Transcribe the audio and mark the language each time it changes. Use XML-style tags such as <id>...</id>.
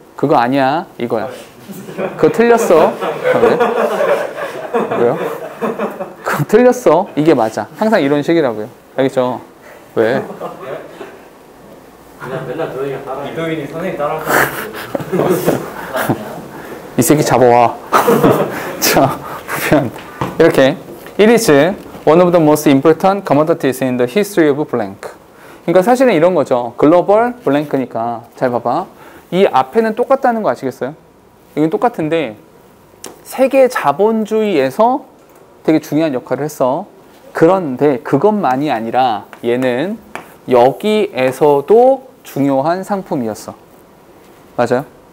<ko>그거 아니야. 이거야. 그거 틀렸어. 왜요? 그거 틀렸어. 이게 맞아. 항상 이런 식이라고요. 알겠죠? 왜? 그냥 맨날 도인이가 따라. 이도인이 선생님 따라하고. 이 새끼 잡아와. 자, 보면 이렇게</ko> <en>It is one of the most important commodities in the history of blank.</en> <ko>그러니까 사실은 이런 거죠. 글로벌 블랭크니까 잘 봐봐. 이 앞에는 똑같다는 거 아시겠어요? 이건 똑같은데 세계 자본주의에서 되게 중요한 역할을 했어. 그런데 그것만이 아니라 얘는 여기에서도 중요한 상품이었어. 맞아요?</ko>